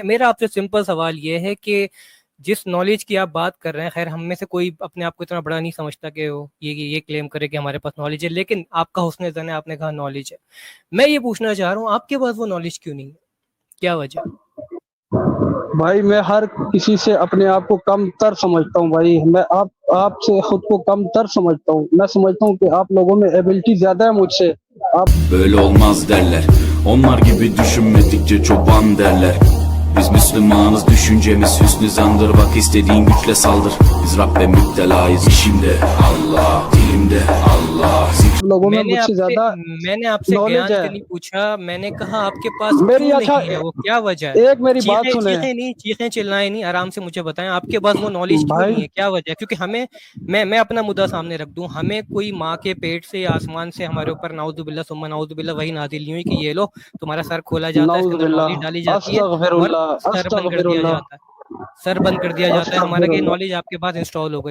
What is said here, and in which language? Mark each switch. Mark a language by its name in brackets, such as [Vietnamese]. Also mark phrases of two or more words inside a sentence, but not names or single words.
[Urdu] میرا آپ سے سمپل سوال یہ ہے کہ جس نالج کی آپ بات کر رہے ہیں, خیر ہم میں سے کوئی اپنے آپ کو اتنا بڑا نہیں سمجھتا کہ وہ یہ کلیم کرے کہ ہمارے پاس نالج ہے, لیکن آپ کا حسن ظن ہے, آپ نے کہا نالج ہے. میں یہ پوچھنا چاہ رہا ہوں آپ کے پاس وہ نالج کیوں نہیں ہے, کیا وجہ؟ بھائی میں ہر کسی سے اپنے آپ کو کم تر سمجھتا ہوں بھائی. میں آپ سے خود کو کم تر سمجھتا ہوں. میں سمجھتا ہوں کہ آپ لوگوں میں ایبلٹی زیادہ ہے مجھ سے. [Turkish] Böyle olmaz derler. Onlar gibi düşünmedikçe çoban derler. Biz Müslümanız, düşüncemiz hüsnü zandır. Bak istediğin güçle saldır. Biz Rabbe müptelayız. İşimde Allah, dilimde Allah. [Urdu] لوگوں میں مجھ سے زیادہ میں نے آپ سے گیان کا نہیں پوچھا, میں نے کہا آپ کے پاس کیوں نہیں ہے, وہ کیا وجہ ہے؟ ایک میری بات سنیں, چیخیں چلائیں نہیں, آرام سے مجھے بتائیں آپ کے پاس وہ نالج کیوں نہیں ہے, کیا وجہ ہے؟ کیونکہ ہمیں میں اپنا مدعا سامنے رکھ دوں, ہمیں کوئی ماں کے پیٹ سے یا آسمان سے ہمارے اوپر [Arabic] نعوذ باللہ ثم نعوذ باللہ [Urdu] وہی نازل نہیں ہوئی کہ یہ لو تمہارا سر کھولا جاتا ہے, اس کے اندر نالج ڈالی جاتی ہے اور سر بند کر دیا جاتا ہے, ہمارا کہ نالج آپ کے پاس انسٹال ہو گئی.